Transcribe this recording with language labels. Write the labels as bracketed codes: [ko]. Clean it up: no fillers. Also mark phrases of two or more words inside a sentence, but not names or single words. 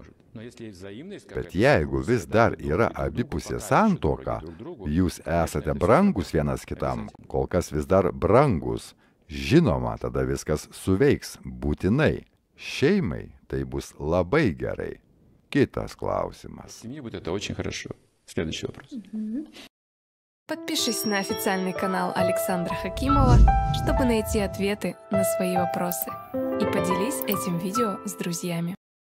[lt] Bet jeigu vis dar yra abipusė santuoka, jūs esate brangus vienas kitam, kol kas vis dar brangus, žinoma, tada viskas suveiks būtinai. Šeimai tai bus labai gerai. Kitas klausimas. [ru] Подпишись на официальный канал Александра Хакимова, чтобы найти ответы на свои вопросы. И поделись этим видео с друзьями.